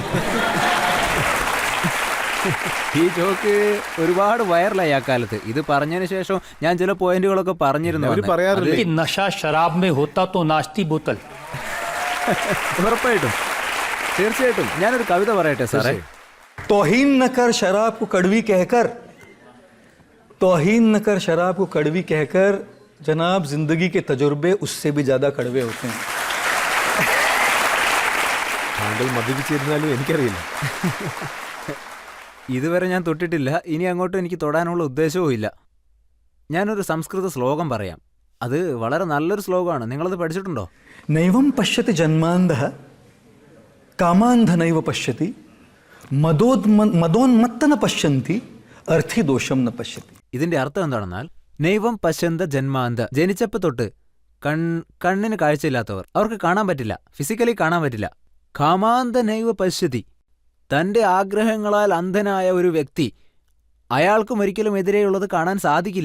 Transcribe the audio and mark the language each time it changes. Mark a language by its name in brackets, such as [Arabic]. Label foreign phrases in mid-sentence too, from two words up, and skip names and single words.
[Malayalam] ഈ ജോക്ക് ഒരുപാട് വൈറലായി ആ കാലത്ത്. ഇത് പറഞ്ഞതിന് ശേഷം ഞാൻ ചില പോയിന്റുകളൊക്കെ പറഞ്ഞിരുന്നു. ഉറപ്പായിട്ടും, തീർച്ചയായിട്ടും. ഞാനൊരു കവിത പറയട്ടെ സാറേ. [Hindi] तौहीन न कर शराब को कड़वी कहकर, तौहीन न कर शराब को कड़वी कहकर, जनाब जिंदगी के तजुर्बे उससे भी ज्यादा कड़वे होते हैं. [Malayalam] താങ്കൾ മദ്യപിച്ചിരുന്നാലും എനിക്കറിയില്ല. ഇതുവരെ ഞാൻ തൊട്ടിട്ടില്ല, ഇനി അങ്ങോട്ടും എനിക്ക് തൊടാനുള്ള ഉദ്ദേശവും ഇല്ല. ഞാനൊരു സംസ്കൃത ശ്ലോകം പറയാം. അത് വളരെ നല്ലൊരു ശ്ലോകമാണ്. നിങ്ങളത് പഠിച്ചിട്ടുണ്ടോ? [Sanskrit] नैवं पश्यति जन्मान्धः कामान्ध नैव पश्यति मदोन्मत्त न पश्यन्ति अर्थी दोषम न पश्यति. [Malayalam] ഇതിന്റെ അർത്ഥം എന്താണെന്നാൽ, [Sanskrit] നൈവം പശ്യന്ത ജന്മാന്ത, [Malayalam] ജനിച്ചപ്പോൾ തൊട്ട് കണ്ണിന് കാഴ്ചയില്ലാത്തവർ, അവർക്ക് കാണാൻ പറ്റില്ല, ഫിസിക്കലി കാണാൻ പറ്റില്ല. [Sanskrit] കാമാന്ത നൈവ പശ്യതി, [Malayalam] തന്റെ ആഗ്രഹങ്ങളാൽ അന്ധനായ ഒരു വ്യക്തി, അയാൾക്കും ഒരിക്കലും എതിരെയുള്ളത് കാണാൻ സാധിക്കില്ല.